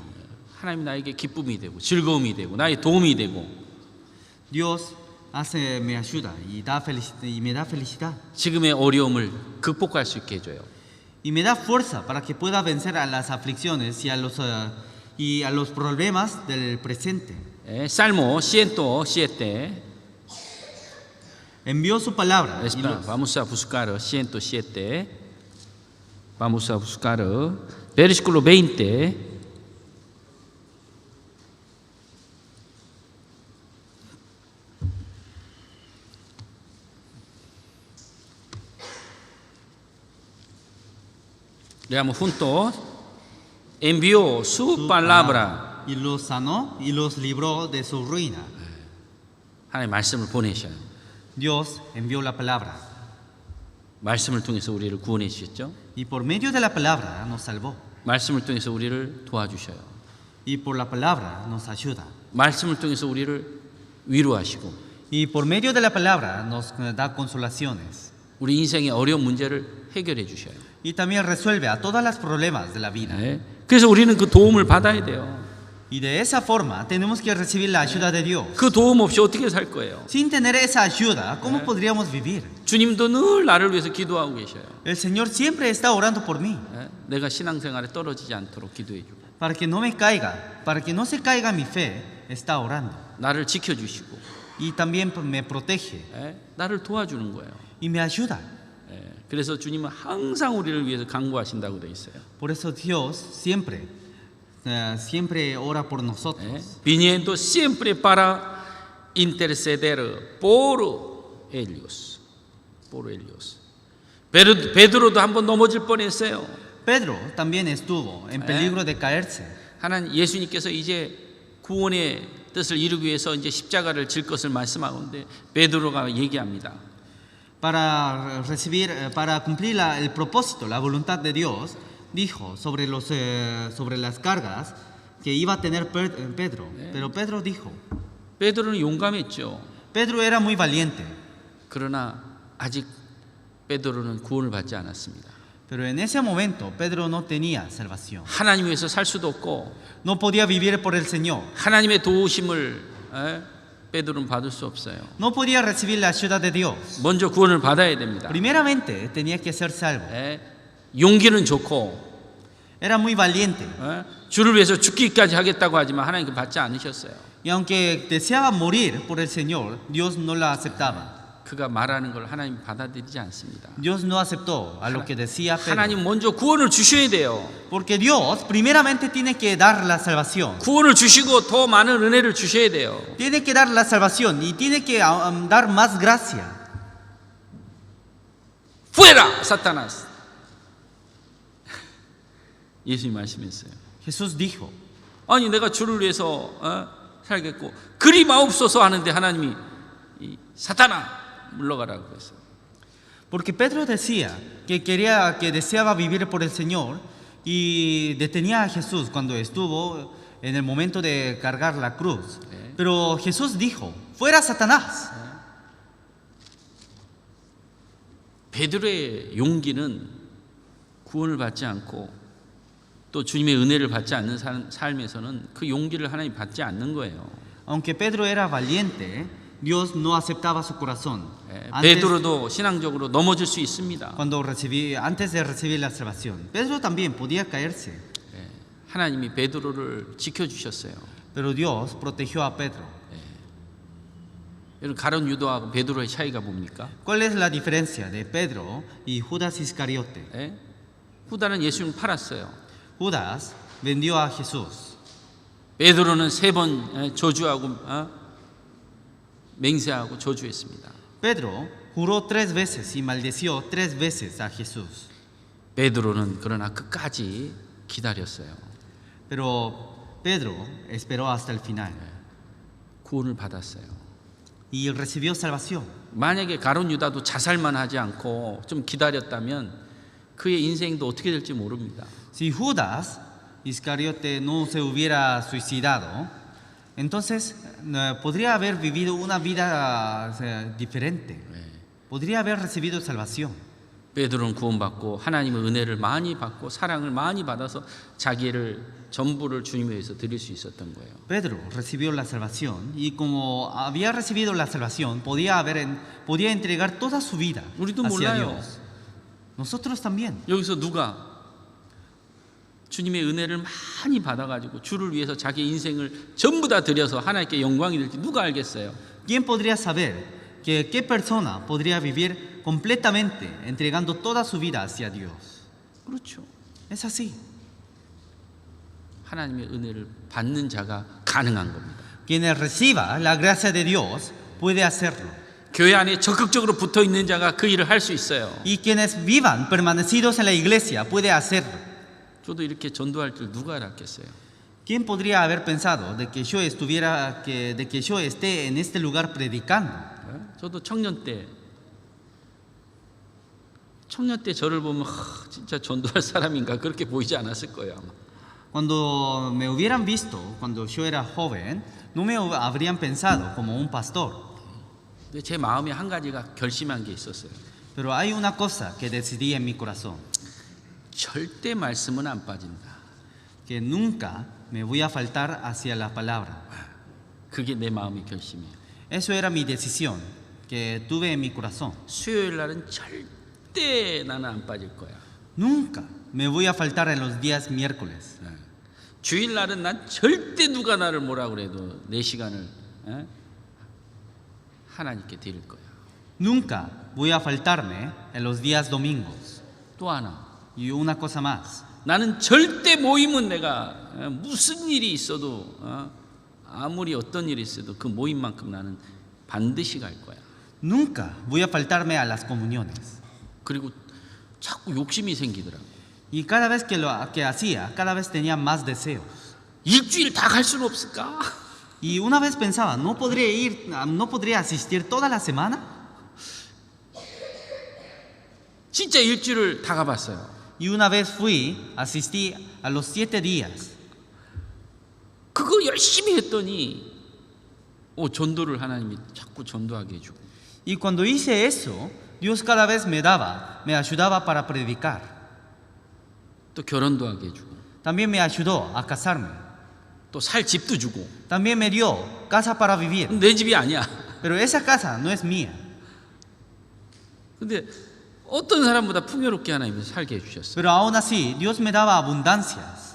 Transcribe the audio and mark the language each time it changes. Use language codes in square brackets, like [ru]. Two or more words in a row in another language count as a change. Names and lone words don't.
[ko] 하나님 나에게 기쁨이 되고 즐거움이 되고 나의 도움이 되고 [es] Dios me ayuda y me da felicidad. [ko] 지금의 어려움을 극복할 수 있게 해줘요. [es] Y me da fuerza para que pueda vencer a las aflicciones y a los problemas del presente. Salmo 107. Envió su palabra. Vamos a buscar 107. Vamos a buscar versículo 20. Leamos juntos. Envió su palabra. Y los sanó y los libró de su ruina. [ko] 하나님 말씀을 보내셔요. [es] Dios envió la palabra. [ko] 말씀을 통해서 우리를 구원해 주셨죠. [es] Y por medio de la palabra nos salvó. [ko] 말씀을 통해서 우리를 도와주셔요. [es] Y por la palabra nos ayuda. [ko] 말씀을 통해서 우리를 위로하시고. [es] Y por medio de la palabra nos da consolaciones. [ko] 우리 인생의 어려운 문제를 해결해 주셔요. [es] Y también resuelve a todos los problemas de la vida. [ko] 그래서 우리는 그 도움을 받아야 돼요. [es] Y de esa forma tenemos que recibir la ayuda de Dios. [ko] 그 도움 없이 어떻게 살 거예요? [es] Sin tener esa ayuda, ¿cómo podríamos vivir? [ko] 주님도 늘 나를 위해서 기도하고 계셔요. [es] El Señor siempre está orando por mí. [ko] 내가 신앙생활에 떨어지지 않도록 기도해 주고. [es] Para que no me caiga, para que no se caiga mi fe, está orando. [ko] 나를 지켜 주시고. [es] Y también me protege. [ko] 나를 도와주는 거예요. [es] Y me ayuda. [ko] 그래서 주님은 항상 우리를 위해서 간구하신다고 되어 있어요. [es] Por eso Dios siempre ora por nosotros. Viniendo siempre para interceder por ellos. Por ellos. [ko] 베드로도 한번 넘어질 뻔했어요. [es] Pedro también estuvo en peligro de caerse. [ko] 하나님 예수님께서 이제 구원의 뜻을 이루기 위해서 이제 십자가를 질 것을 말씀하는데 베드로가 얘기합니다. [es] Para cumplir el propósito, la voluntad de Dios, dijo sobre las cargas que iba a tener Pedro. Pero Pedro dijo. [ko] 베드로는 용감했죠. [es] Pedro era muy valiente. [ko] 그러나 아직 베드로는 구원을 받지 않았습니다. [es] Pero en ese momento Pedro no tenía salvación. [ko] 하나님 위해서 살 수도 없고, [es] no podía vivir por el Señor. [ko] 하나님의 도우심을 베드로는 받을 수 없어요. [es] No podía recibir la ayuda de Dios. [ko] 먼저 구원을 받아야 됩니다. [es] Primeramente tenía que ser salvo. [ko] 용기는 좋고, [es] era muy valiente. [ko] 주를 위해서 죽기까지 하겠다고 하지만 하나님 받지 않으셨어요. [es] Y aunque deseaba morir por el Señor, Dios no la aceptaba. [ko] 그가 말하는 걸 하나님 받아들이지 않습니다. [es] Dios no aceptó a lo que decía Pedro. [ko] 하나님 먼저 구원을 주셔야 돼요. [es] Porque Dios primeramente tiene que dar la salvación. [ko] 구원을 주시고 더 많은 은혜를 주셔야 돼요. [es] Tiene que dar la salvación y tiene que dar más gracia. fuera, 사타나스. [ko] 예수님 말씀했어요. [es] Jesús dijo. [ko] 아니 내가 주를 위해서 살겠고 그리 마옵소서 하는데 하나님이 이 사탄아 물러가라고 했어요. [es] Porque Pedro decía que deseaba vivir por el Señor y detenía a Jesús cuando estuvo en el momento de cargar la cruz. Pero Jesús dijo, fuera Satanás. [ko] 베드로의 용기는 구원을 받지 않고 또 주님의 은혜를 받지 않는 삶에서는 그 용기를 하나님 받지 않는 거예요. [es] Aunque Pedro era valiente, Dios no aceptaba su corazón. [ko] 베드로도 신앙적으로 넘어질 수 있습니다. [es] Antes de recibir la salvación, Pedro también podía caerse. [ko] 하나님이 베드로를 지켜주셨어요. [es] Pero Dios protegió a Pedro. [ko] 여러분 가룟 유다하고 베드로의 차이가 뭡니까? [es] ¿Cuál es la diferencia de Pedro y Judas Iscariote? [ko] 후다는 예수님을 팔았어요. [es] Judas vendió a Jesús. [ko] 베드로는 3번 저주하고 맹세하고 저주했습니다. [es] Pedro juró 3 veces y maldició 3 veces a Jesús. [ko] 베드로는 그러나 끝까지 기다렸어요. [es] Pero Pedro esperó hasta el final [ko] 구원을 받았어요. [es] y recibió salvación. [ko] 만약에 가룟 유다도 자살만 하지 않고 좀 기다렸다면 그의 인생도 어떻게 될지 모릅니다. [es] Si Judas Iscariote no se hubiera suicidado, entonces podría haber vivido una vida diferente. Podría haber recibido salvación. [ko] 베드로는 구원받고 하나님의 은혜를 많이 받고 사랑을 많이 받아서 자기를 전부를 주님에 위해서 드릴 수 있었던 거예요. [es] Pedro recibió la salvación y como había recibido la salvación podía entregar toda su vida [ko] 우리도 [es] hacia [ko] 몰라요. [es] Dios. Nosotros también. [ko] 여기서 누가 주님의 은혜를 많이 받아가지고 주를 위해서 자기 인생을 전부 다 드려서 하나님께 영광이 될지 누가 알겠어요? [es] ¿Quién podría saber que qué persona podría vivir completamente entregando toda su vida hacia Dios? [ko] 그렇죠. [es] Es así. [ko] 하나님의 은혜를 받는 자가 가능한 겁니다. [es] Quien reciba la gracia de Dios puede hacerlo. [ko] 교회 안에 적극적으로 붙어 있는 자가 그 일을 할 수 있어요. [es] Y quienes vivan permanecidos en la iglesia puede hacerlo. [ko] 저도 이렇게 전도할 줄 누가 알았겠어요? [es] ¿Quién podría haber pensado de que yo esté en este lugar predicando? [ko] 저도 청년 때 저를 보면 진짜 전도할 사람인가 그렇게 보이지 않았을 거예요 아마. [es] Cuando me hubieran visto cuando yo era joven, no me habrían pensado como un pastor. [ko] 근데 제 마음에 한 가지가 결심한 게 있었어요. [es] Pero hay una cosa que decidí en mi corazón, [ko] 절대 말씀은 안 빠진다. [es] que nunca me voy a faltar hacia la palabra. [ko] 그게 내 마음의 결심이에요. [es] Eso era mi decisión que tuve en mi corazón. [ko] 수요일 날은 절대 나는 안 빠질 거야. [es] Nunca me voy a faltar en los días miércoles. [ko] 주일 날은 난 절대 누가 나를 뭐라 그래도 내 시간을 하나님께 드릴 거야. [es] Nunca voy a faltarme en los días domingos. [ko] 또 하나, [es] Y una cosa más. [ko] 나는 절대 모임은 내가 무슨 일이 있어도 아무리 어떤 일이 있어도 그 모임만큼 나는 반드시 갈 거야. [es] Nunca voy a faltarme a las comuniones. [ko] 그리고 자꾸 욕심이 생기더라고. [es] Y cada vez que hacía, cada vez tenía más deseos. [ko] 일주일 다 갈 수는 없을까? [es] Y una vez pensaba, no podría asistir toda la semana. [ko] 진짜 일주일을 다 가봤어요. [es] Y una vez asistí a los 7 días. [ko] 그거 열심히 했더니 전도를 하나님이 자꾸 전도하게 해주고. [es] Y cuando hice eso, Dios cada vez me ayudaba para predicar. [ko] 또 결혼도 하게 해주고. [es] También me ayudó a casarme. [ko] 또 살 집도 주고. [es] También me dio casa para vivir. [ko] 내 집이 아니야. [es] Pero esa casa no es mía. [ko] 근데 어떤 사람보다 풍요롭게 하나님이 살게 해주셨어요. [es] Pero aún así, Dios me daba abundancias.